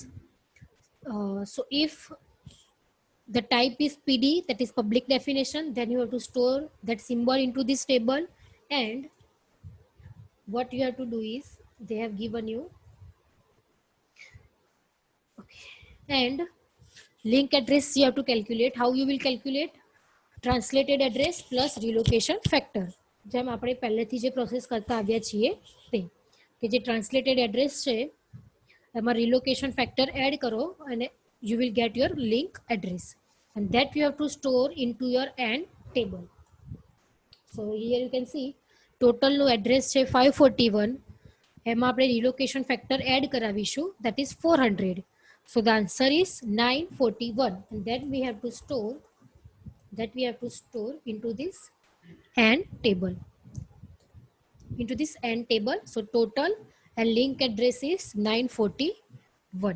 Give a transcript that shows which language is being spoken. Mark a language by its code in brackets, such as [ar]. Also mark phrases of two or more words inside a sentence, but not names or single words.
[en] So if the type is PD, that is public definition, then you have to store that symbol into this table. And what you have to do is, they have given you, okay, and link address you have to calculate. How you will calculate? Translated address plus relocation factor. [gu] જેમ આપણે પહેલેથી જે પ્રોસેસ કરતા આવ્યા છીએ તે, કે જે [en] translated address [gu] છે એમાં [en] relocation factor [gu] એડ કરો અને [en] you will get your link address, and that you have to store into your AND table. So here you can see total નું address [gu] છે 541, એમાં આપણે [en] relocation factor add કરાવીશું, that is 400. So the answer is 941, and then we have to store into this AND table, So total and link address is 941.